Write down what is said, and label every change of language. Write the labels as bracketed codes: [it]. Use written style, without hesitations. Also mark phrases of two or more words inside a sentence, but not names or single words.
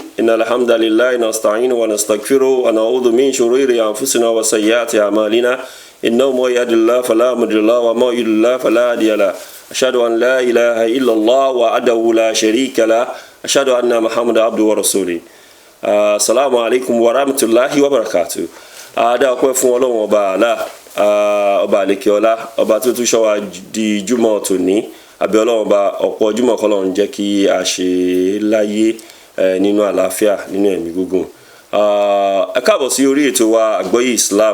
[ar] إن الحمد لله نستعينه ونستغفره ونعوذ من شرور أنفسنا وسيئات أعمالنا إنه من يهد الله فلا مضل له ومن يضلل فلا هادي له. أشهد أن لا إله إلا الله وحده لا شريك له. أشهد أن محمدا عبده ورسوله. السلام عليكم ورحمة الله وبركاته. [yo] Ada ọpẹ́ fún Ọlọ́run ọba Allah, ọba àlekè ọlá, ọba tó tún ṣọ́ wa di Jímọ̀ tòní. Àbí Ọlọ́run ọba ọ̀pọ̀ Jímọ̀ k'Ọlọ́run jẹ́ kí a ṣe láyé nínú àlàáfíà, nínú ẹ̀mí gígùn. Ẹ káàbọ̀ sí orí ètò wa Àgbọ́yé Islam.